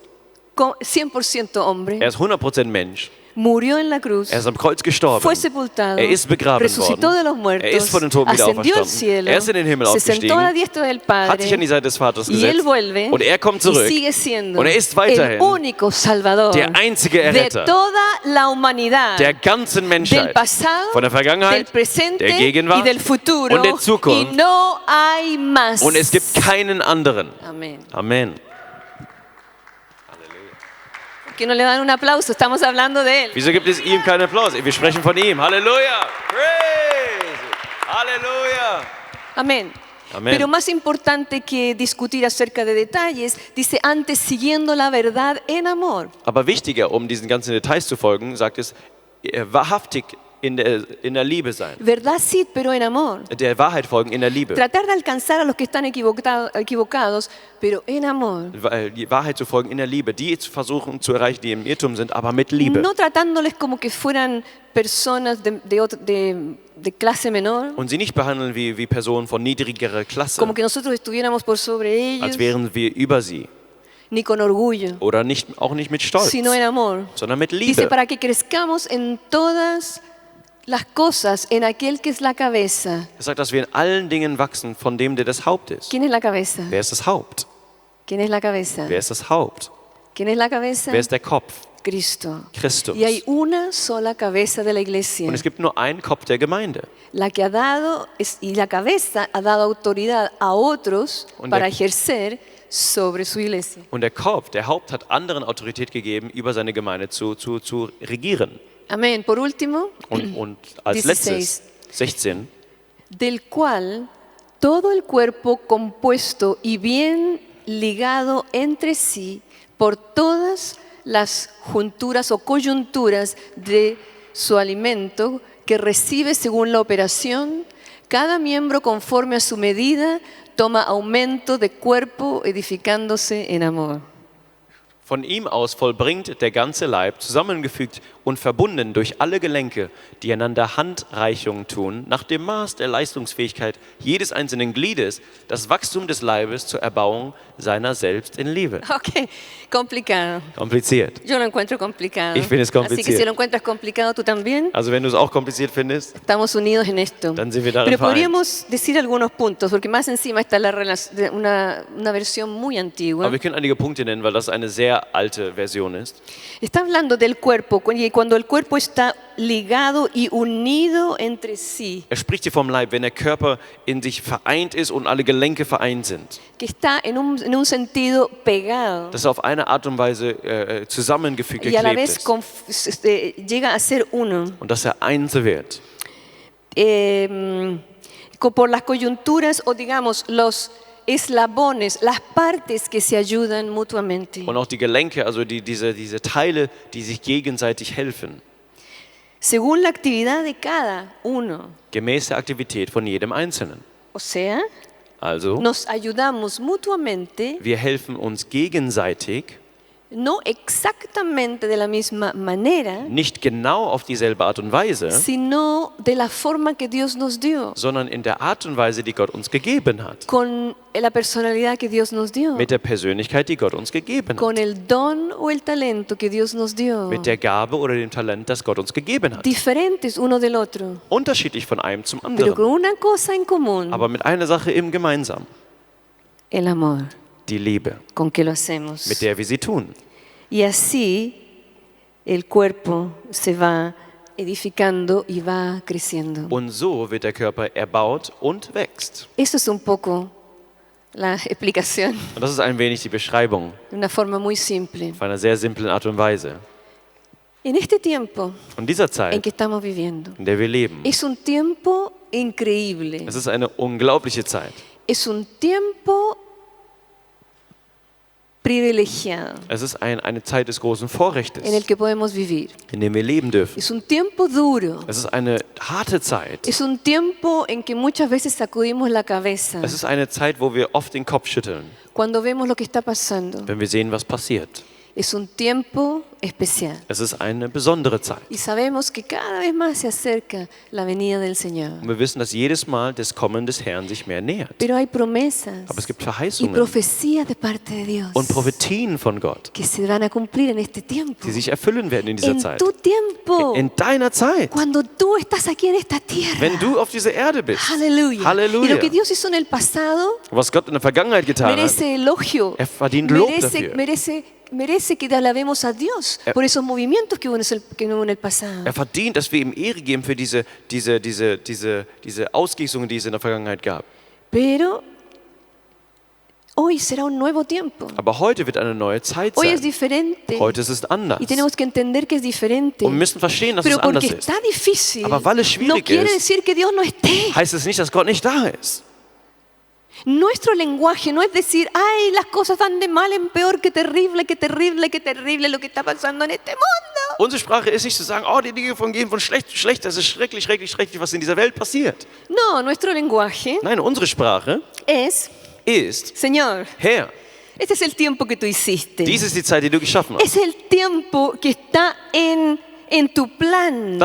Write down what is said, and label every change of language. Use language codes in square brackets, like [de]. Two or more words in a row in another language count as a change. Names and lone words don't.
[es] 100% hombre, [de] Er ist 100% Mensch. [es] murió en la cruz, [de] Er ist am Kreuz gestorben. [es] fue sepultado, [de] Er ist begraben [es] resucitó de [de] worden. [es] los muertos, [de] Er ist von den Toten wieder [es] ascendió al [de] auferstanden. [es] cielo, [de] Er ist in den Himmel [es] se sentó a la [de] aufgestiegen, [es] diestra del [de] hat sich an die [es] Padre [de] Seite des Vaters [es] y [de] gesetzt [es] él vuelve [de] und er kommt [es] y [de] zurück. [es] sigue siendo [de] Und er ist [es] el [de] weiterhin [es] único Salvador [de] der einzige [es] de [de] Erretter [es] toda la humanidad, [de] der ganzen [es] del [de] Menschheit, [es] pasado, [de] von der [es] del [de] Vergangenheit, [es] presente [de] der [es] y [de] Gegenwart [es] del futuro, [de] und der Zukunft. [es] y no hay más. [de] Und es gibt keinen anderen. [es] Amén. [de] Amen. [es] Que no le dan un aplauso, estamos hablando de él. [de] Wieso gibt es ihm keinen Applaus? Wir sprechen von ihm. Halleluja! Praise! Halleluja! [es] Amén. Amén. Pero más importante que discutir acerca de detalles, dice antes siguiendo la verdad en amor. [de] Aber wichtiger, um diesen ganzen Details zu folgen, sagt es, wahrhaftig in der Liebe sein. [es] Verdad sí, pero en amor. [de] Der Wahrheit folgen in der Liebe. [es] Tratar de alcanzar a los que están equivocados, pero en amor. [de] Die Wahrheit zu folgen in der Liebe. Die zu versuchen zu erreichen, die im Irrtum sind, aber mit Liebe. [es] No tratándoles como que fueran personas de clase menor, [de] Und sie nicht behandeln wie Personen von niedrigerer Klasse, [es] como que nosotros estuviéramos por sobre ellos, [de] als wären wir über sie. [es] ni con orgullo, [de] Oder auch nicht mit Stolz, [es] sino en amor. [de] sondern mit [es] Dice, [de] Liebe. [es] para que crezcamos en todas las cosas en aquel que es la cabeza. [de] Es sagt, dass wir in allen Dingen wachsen von dem, der das Haupt ist. [es] ¿Quién es la cabeza? [de] Wer ist das Haupt? [es] ¿Quién es la cabeza? [de] Wer ist das Haupt? [es] ¿Quién es la cabeza? [de] Wer ist der Kopf? [es] Cristo. [de] Christus. [es] Y hay una sola cabeza de la iglesia, [de] Und es gibt nur einen Kopf der Gemeinde. [es] la que ha dado, y la cabeza ha dado autoridad a otros [de] Und [es] para [de] der- [es] ejercer sobre su iglesia. [de] Und der Kopf, der Haupt, hat anderen Autorität gegeben, über seine Gemeinde zu regieren. [es] Amén. Por último, [de] Und als [es] 16. [de] letztes, 16, [es] del cual todo el cuerpo compuesto y bien ligado entre sí por todas las junturas o coyunturas de su alimento que recibe según la operación, cada miembro conforme a su medida toma aumento de cuerpo edificándose en amor. [de] von ihm aus vollbringt der ganze Leib, zusammengefügt und verbunden durch alle Gelenke, die einander Handreichungen tun, nach dem Maß der Leistungsfähigkeit jedes einzelnen Gliedes, das Wachstum des Leibes zur Erbauung seiner selbst in Liebe. [es] Ok, complicado. [de] Kompliziert. [es] Yo lo encuentro complicado. [de] Ich finde es [es] Así que [de] kompliziert. [es] si lo encuentras complicado tú también, [de] Also wenn du es auch kompliziert findest, [es] estamos unidos en esto. [de] dann sind wir darin [es] Pero [de] vereint. [es] podríamos decir algunos puntos, porque más encima está una versión muy antigua. [de] Aber wir können einige Punkte nennen, weil das eine sehr alte Version ist. [es] Está hablando del cuerpo, y cuando el cuerpo está ligado y unido entre sí, [de] Er spricht hier vom Leib, wenn der Körper in sich vereint ist und alle Gelenke vereint sind. [es] que está en un sentido pegado [de] Dass er auf eine Art und Weise zusammengefügt, [es] y a la [de] geklebt [es] vez [de] ist. [es] llega a ser uno. [de] Und dass er eins wird. [es] Por las coyunturas o digamos los eslabones, las partes que se ayudan mutuamente. [de] Und auch die Gelenke, also diese Teile, die sich gegenseitig helfen. [es] Según la actividad de cada uno. [de] Gemäß der Aktivität von jedem Einzelnen. [es] O sea, [de] Also, [es] nos ayudamos mutuamente [de] wir helfen uns gegenseitig [es] no exactamente de la misma manera, [de] nicht genau auf dieselbe Art und Weise, [es] sino de la forma que Dios nos dio, [de] sondern in der Art und Weise, die Gott uns gegeben hat. [es] con la personalidad que Dios nos dio, [de] Mit der Persönlichkeit, die Gott uns gegeben [es] con [de] hat. [es] el don o el talento que Dios nos dio, [de] Mit der Gabe oder dem Talent, das Gott uns gegeben hat. [es] diferentes uno del otro, [de] Unterschiedlich von einem zum [es] pero con [de] anderen, [es] una cosa en común, [de] aber mit einer Sache eben gemeinsam. [es] el amor, [de] Die Liebe, [es] con que lo hacemos. [de] mit der wir sie tun. [es] Y así el cuerpo se va edificando y va creciendo. [de] Und so wird der Körper erbaut und wächst. [es] Eso es un poco la explicación, [de] Und das ist ein wenig die Beschreibung [es] de una forma muy simple. [de] auf einer sehr simplen Art und Weise. [es] En este tiempo [de] Und dieser [es] en [de] Zeit, [es] que estamos viviendo, [de] in der wir leben, [es] es un tiempo increíble. [de] es ist eine unglaubliche Zeit. [es] Es un tiempo privilegiado [de] Es ist eine Zeit des großen Vorrechtes, [es] en el que podemos vivir. [de] in dem wir leben dürfen. [es] Es un tiempo duro. [de] Es ist eine harte Zeit. [es] Es un tiempo en que muchas veces sacudimos la cabeza [de] Es ist eine Zeit, wo wir oft den Kopf schütteln, [es] cuando vemos lo que está pasando. [de] wenn wir sehen, was passiert. [es] Es un tiempo especial. [de] Es ist eine besondere Zeit. [es] Y sabemos que cada vez más se acerca la venida del Señor. [de] Und wir wissen, dass jedes Mal das Kommen des Herrn sich mehr nähert. [es] Pero hay promesas [de] Aber es gibt [es] y [de] Verheißungen [es] profecías de parte de Dios [de] und Prophetien von Gott, [es] que se van a cumplir en este tiempo. [de] die sich erfüllen werden in dieser [es] En [de] Zeit. [es] tu tiempo, [de] In deiner Zeit, [es] cuando tú estás aquí en esta tierra. [de] wenn du auf dieser Erde bist. [es] Aleluya. Y [de] Halleluja. [es] lo que Dios hizo en el pasado [de] Was Gott in der Vergangenheit getan hat, [es] merece elogio. [de] er verdient Lob dafür. [es] Merece que le alabemos a Dios por esos movimientos que hubo en el pasado. [de] Er verdient, dass wir ihm Ehre geben für diese Ausgießungen, die es in der Vergangenheit gab. [es] Pero hoy será un nuevo tiempo. [de] Aber heute wird eine neue Zeit [es] Hoy es [de] sein. [es] diferente. [de] Heute ist es anders. [es] Y tenemos que entender que es diferente. [de] Und wir müssen verstehen, dass es [es] Pero [de] anders [es] porque [de] ist. [es] está difícil, [de] Aber weil es [es] no [de] schwierig [es] quiere [de] ist, [es] decir que Dios no esté. [de] heißt es nicht, dass Gott nicht da ist. [es] Nuestro lenguaje no es decir, ay, las cosas van de mal en peor, qué terrible, qué terrible, qué terrible lo que está pasando en este mundo. [de] Unsere Sprache ist nicht zu sagen, oh, die Dinge gehen von schlecht zu schlecht, das ist schrecklich, schrecklich, schrecklich, was in dieser Welt passiert. [es] No, nuestro lenguaje [de] Nein, unsere Sprache [es] es, [de] ist, [es] Señor, [de] Herr, [es] este es el tiempo que tú hiciste. [de] dies ist die Zeit, die du geschaffen hast. [es] Es el tiempo que está en tu plan,